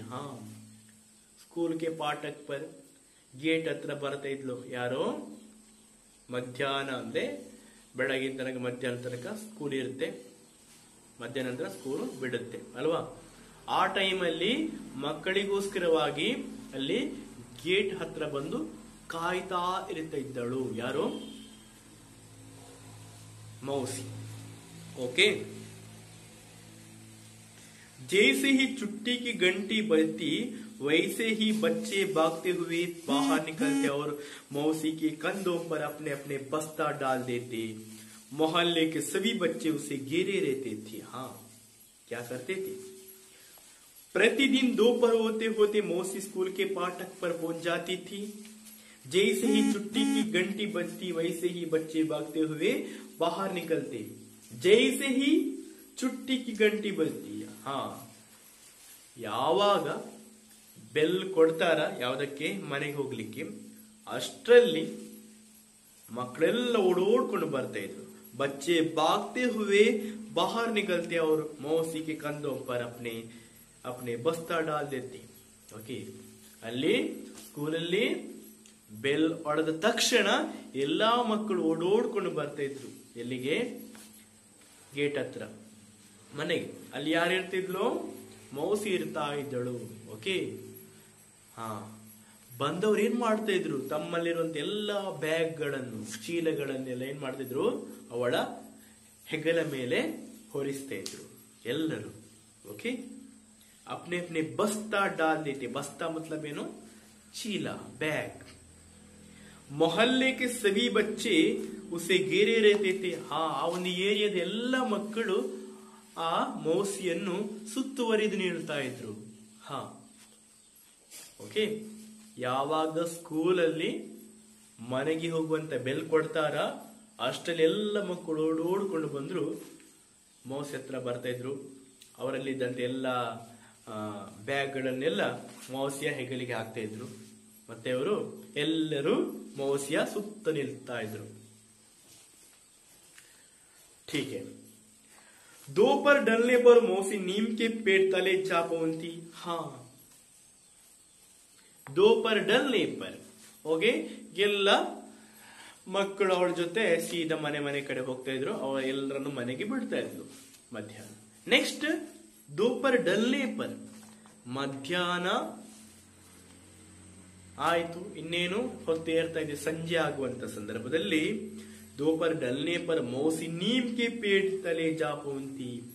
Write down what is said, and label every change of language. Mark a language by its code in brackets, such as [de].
[hi] हाँ, स्कूल के फाटक पर, [kn] ಗೇಟ್ ಹತ್ರ ಬರ್ತಾ ಇದ್ಲು. ಯಾರೋ ಮಧ್ಯಾಹ್ನ ಅಂದ್ರೆ ಬೆಳಗಿನ ತನಕ ಮಧ್ಯಾಹ್ನ ತನಕ ಸ್ಕೂಲ್ ಇರುತ್ತೆ, ಮಧ್ಯಾಹ್ನ ನಂತರ ಸ್ಕೂಲ್ ಬಿಡುತ್ತೆ ಅಲ್ವಾ. ಆ ಟೈಮಲ್ಲಿ ಮಕ್ಕಳಿಗೋಸ್ಕರವಾಗಿ ಅಲ್ಲಿ ಗೇಟ್ ಹತ್ರ ಬಂದು ಕಾಯ್ತಾ ಇರ್ತಾ ಇದ್ದಳು. ಯಾರು, [hi] मौसी. ओके. जैसे ही छुट्टी की घंटी बजती वैसे ही बच्चे भागते हुए बाहर निकलते और मौसी के कंधों पर अपने अपने बस्ता डाल देते। मोहल्ले के सभी बच्चे उसे घेरे रहते थे। हाँ, क्या करते थे? प्रतिदिन दोपहर होते होते मौसी स्कूल के फाटक पर पहुंच जाती थी। जैसे ही छुट्टी की घंटी बजती वैसे ही बच्चे भागते हुए बाहर निकलते। जैसे ही छुट्टी की घंटी बजती, हाँ, [kn] ಯಾವಾಗ ಬೆಲ್ ಕೊಡ್ತಾರ ಯಾವುದಕ್ಕೆ, ಮನೆಗೆ ಹೋಗ್ಲಿಕ್ಕೆ, ಅಷ್ಟರಲ್ಲಿ ಮಕ್ಕಳೆಲ್ಲ ಓಡೋಡ್ಕೊಂಡು ಬರ್ತಾ ಇದ್ರು। [hi] बच्चे भागते हुए बाहर निकलते और मौसी के कंधों पर अपने अपने बस्ता डाल देते। [kn] ಓಕೆ, ಅಲ್ಲಿ ಸ್ಕೂಲಲ್ಲಿ ಬೆಲ್ ಹೊಡೆದ ತಕ್ಷಣ ಎಲ್ಲಾ ಮಕ್ಕಳು ಓಡೋಡ್ಕೊಂಡು ಬರ್ತಾ ಇದ್ರು। ಎಲ್ಲಿಗೆ? ಗೇಟ್ ಹತ್ರ, ಮನೆಗೆ। ಅಲ್ಲಿ ಯಾರು ಇರ್ತಿದ್ಲು? ಮೌಸಿ ಇರ್ತಾ ಇದ್ದಳು। ಓಕೆ, ಹಾ, ಬಂದವ್ರು ಏನ್ ಮಾಡ್ತಾ ಇದ್ರು? ತಮ್ಮಲ್ಲಿರುವಂತ ಎಲ್ಲಾ ಬ್ಯಾಗ್ಗಳನ್ನು, ಚೀಲಗಳನ್ನೆಲ್ಲ ಏನ್ ಮಾಡ್ತಿದ್ರು? ಅವಳ ಹೆಗಲ ಮೇಲೆ ಹೊರಿಸ್ತಾ ಇದ್ರು ಎಲ್ಲರೂ। [hi] ಓಕೆ, अपने अपने बस्ता डाल देते। बस्ता मतलब [kn] ಏನು? [hi] चीला, बैग। ಮೊಹಲ್ಲೆ के सभी बच्चे उसे घेरे रहते थे। [kn] ಹಾ, ಆ ಒಂದು ಏರಿಯಾದ ಎಲ್ಲ ಮಕ್ಕಳು ಆ ಮೌಸಿಯನ್ನು ಸುತ್ತುವರಿದು ನಿಲ್ತಾ ಇದ್ರು। ಹಾ, ಓಕೆ, ಯಾವಾಗ ಸ್ಕೂಲಲ್ಲಿ ಮನೆಗೆ ಹೋಗುವಂತ ಬೆಲ್ ಕೊಡ್ತಾರ ಅಷ್ಟರಲ್ಲಿ ಎಲ್ಲ ಮಕ್ಕಳು ಓಡೋಡ್ಕೊಂಡು ಬಂದ್ರು ಮೌಸಿ ಹತ್ರ ಬರ್ತಾ ಇದ್ರು। ಅವರಲ್ಲಿದ್ದಂತೆ ಎಲ್ಲ ಬ್ಯಾಗ್ಗಳನ್ನೆಲ್ಲ ಮೌಸಿಯ ಹೆಗಲಿಗೆ ಹಾಕ್ತಾ ಇದ್ರು। ಮತ್ತೆ ಅವರು ಎಲ್ಲರೂ ಮೌಸಿಯ ಸುತ್ತ ನಿಲ್ತಾ ಇದ್ರು। [hi] ठीक है। दोपहर ढलने पर मौसी नीम के पेड़ तले जा पहुंची। हाँ, दोपहर ढलने पर [kn] ಓಕೆ, ಎಲ್ಲ ಮಕ್ಕಳು ಅವಳ ಜೊತೆ ಸೀದಾ ಮನೆ ಮನೆ ಕಡೆ ಹೋಗ್ತಾ ಇದ್ರು। ಅವರ ಎಲ್ಲರನ್ನು ಮನೆಗೆ ಬಿಡ್ತಾ ಇದ್ರು ಮಧ್ಯಾಹ್ನ। [hi] ನೆಕ್ಸ್ಟ್ दोपहर ढलने पर, [kn] ಮಧ್ಯಾಹ್ನ ಆಯ್ತು, ಇನ್ನೇನು ಹೊತ್ತೇರ್ತಾ ಇದೆ, ಸಂಜೆ ಆಗುವಂತ ಸಂದರ್ಭದಲ್ಲಿ [hi] दोपहर ढलने पर मौसी नीम के पेड़ तले जा पहुंची।